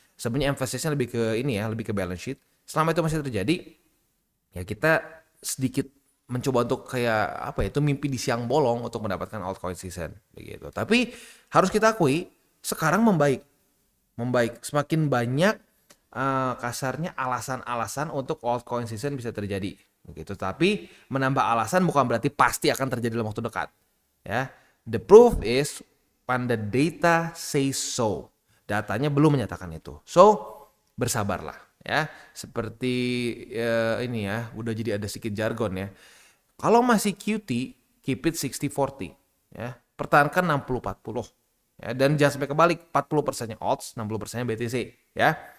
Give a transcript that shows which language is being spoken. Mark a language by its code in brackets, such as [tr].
[id] Sebenarnya emphasisnya lebih ke ini ya, lebih ke balance sheet. Selama itu masih terjadi, ya kita sedikit mencoba untuk kayak apa ya, itu mimpi di siang bolong untuk mendapatkan altcoin season begitu. Tapi harus kita akui sekarang membaik. Semakin banyak kasarnya alasan-alasan untuk altcoin season bisa terjadi begitu. Tapi menambah alasan bukan berarti pasti akan terjadi dalam waktu dekat. [en] Ya, the proof is when the data says so. [id] Datanya belum menyatakan itu. So, bersabarlah ya. Seperti ini ya, udah jadi ada sedikit jargon ya. Kalau masih QT, [en] keep it 60-40 [id] ya. Pertahankan 60-40 ya, dan jangan sampai kebalik, 40%-nya alts, 60%-nya BTC ya.